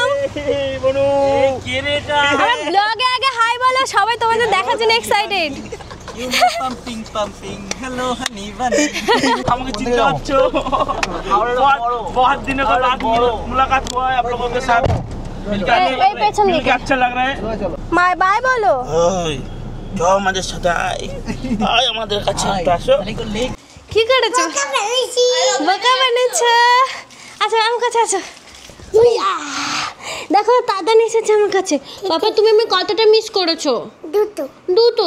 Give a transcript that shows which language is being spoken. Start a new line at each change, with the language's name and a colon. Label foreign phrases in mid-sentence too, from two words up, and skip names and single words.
Bangla: বনু কে রে এটা? আমার ব্লগে আগে হাই বলো, সবাই তোমাদের দেখার জন্য এক্সাইটেড। পাম্পিং
English: hello honey bunny
Bangla: আমাকে চিনতে পারছো?
Hindi: बहुत दिनों के बाद मुलाकात हुआ है आप लोगों के साथ। मिलकर अच्छा लग रहा है।
English: bye bye
Bangla: বলো। ওই তো আমাদের সাথে আয় আমাদের কাছে আসো। কি করেছো? বোকা বানিয়েছো। আচ্ছা আমার কাছে আছো। দেখো দাদা এসেছে আমার কাছে। বাবা তুমি আমি কতটা মিস করেছো? দুটো।